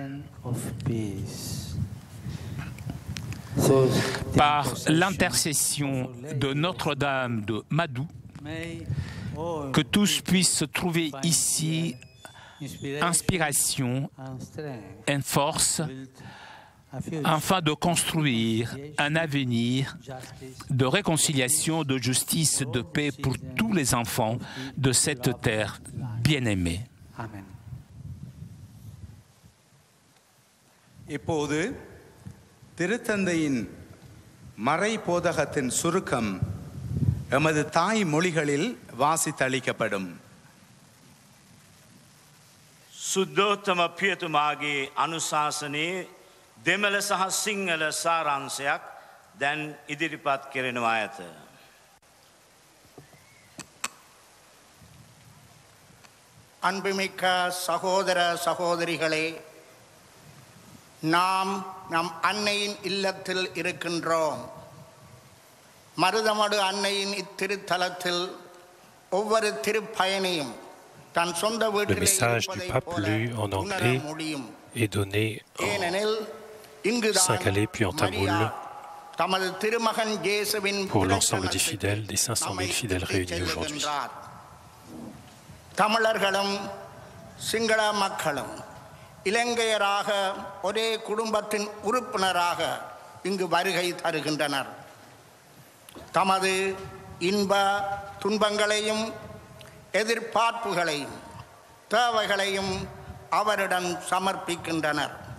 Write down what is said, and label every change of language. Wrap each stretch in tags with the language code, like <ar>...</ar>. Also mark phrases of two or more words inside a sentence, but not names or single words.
<fr>Par l'intercession de Notre-Dame de Madhu, que tous puissent se trouver ici inspiration et force afin de construire un avenir de réconciliation, de justice, de paix pour tous les enfants de cette terre bien-aimée. Amen.</fr> <ta>இப்போது திருத்தந்தையின் மறை போதகத்தின் சுருக்கம் எமது தாய் மொழிகளில் வாசித்தளிக்கப்படும்.</ta> <si>සුද්ධෝත්තම පියතුමාගේ අනුශාසනයේ දෙමළ සහ සිංහල සාරාංශයක් දැන් ඉදිරිපත් කෙරෙනවා ඇත.</si> <ta>அன்புமிக்க சகோதர சகோதரிகளே, நாம் நம் அன்னையின் இல்லத்தில் இருக்கின்றோம். மருதமடு அன்னையின் இத்திருத்தலத்தில் ஒவ்வொரு திருப்பயணியும் தன் சொந்த வீட்டிலே இருப்பதை போல உணர முடியும். ஏனெனில்</ta> <fr>Singalais puis en Tamoul</fr> <ta>தமது திருமகன் இயேசுவின்</ta> <fr>pour l'ensemble des fidèles, des 500 000 fidèles réunis aujourd'hui.</fr> <ta>தமிழர்களும் சிங்கள மக்களும் இலங்கையராக ஒரே குடும்பத்தின் உறுப்பினராக இங்கு வருகை தருகின்றனர். தமது இன்ப துன்பங்களையும் எதிர்பார்ப்புகளையும் தேவைகளையும் அவரிடம் சமர்ப்பிக்கின்றனர்.</ta>